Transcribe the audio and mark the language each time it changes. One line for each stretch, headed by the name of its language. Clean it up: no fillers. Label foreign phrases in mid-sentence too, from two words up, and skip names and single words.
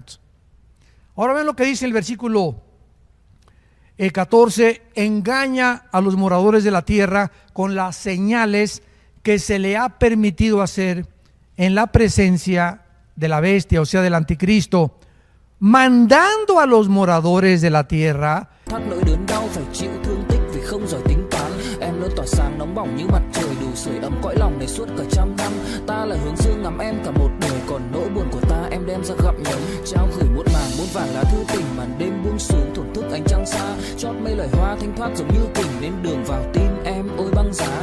Spanish: Ahora ven lo que dice el versículo 14: engaña a los moradores de la tierra con las señales que se le ha permitido hacer en la presencia de la bestia, o sea, del anticristo, mandando a los moradores de la tierra.
Vietnamese: Em luôn tỏa sáng nóng bỏng như mặt trời, đủ sưởi ấm cõi lòng này suốt cả trăm năm. Ta là hướng dương ngắm em cả một đời, còn nỗi buồn của ta em đem ra gặm nhấm. Trao gửi muôn màng muôn vàn lá thư tình, màn đêm buông xuống thổn thức ánh trăng xa. Chót mây lời hoa thanh thoát giống như kình, nên đường vào tim em ôi băng giá.